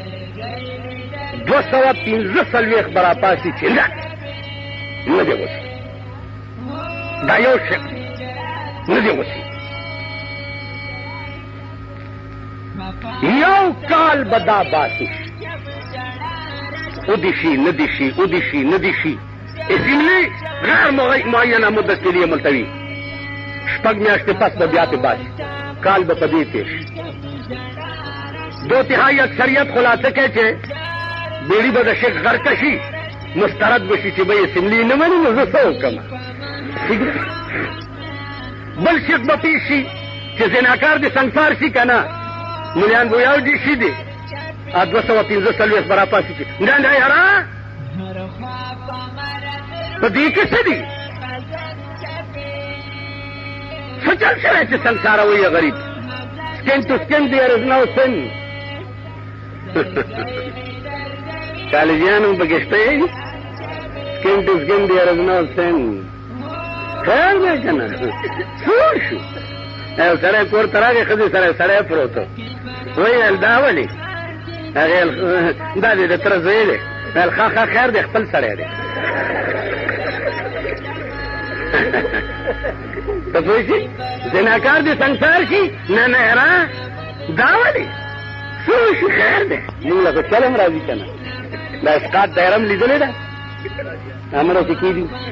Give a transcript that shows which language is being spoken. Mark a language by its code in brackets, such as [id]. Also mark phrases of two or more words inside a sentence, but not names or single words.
[ps] 215 به راپاسي چې نه دی غوڅ دا یو شی نه دی غوڅ یو کال به دا باسي ادشي ندشي [ur] اسمبلی غیر معینه مدت کے لیے ملتوی [ps] شپږ میاشتې پس به بیا پې باسي کال به په دې تېر شي 2/3 اکثریت خلاصه کوي چې بیړي به د شیخ غرقه شي مسترد به شي چې به اسمبلی نه مني نو زه څه وکړم بل شیخ به پیش شي چې زناکار دې سنګسار شي که نه ملیان به یو دي شي دي 215 به راپاسي چې نه یاره په دې کې څه دي څه چل شوی چې سنګساروي غریب [en] skin to skin there is no sin [ps] کالجیانو پکې شته [en] skin to skin there is no sin [ps] خیر دی که نه سور شو یو سړی کور ته راغی ښځې سره سړی پروت ویل دا ولې هغې دا دې د تره زوی دی ویل ښه خیر دی خپل سړی دی ته پوه شي زناکار دې سنګسار شي نه یاره دا ولې څه وشي خیر دی موږ له خو چل هم راځي که نه دا اسقاط دایره هم لیدلې ده امره چې کېدي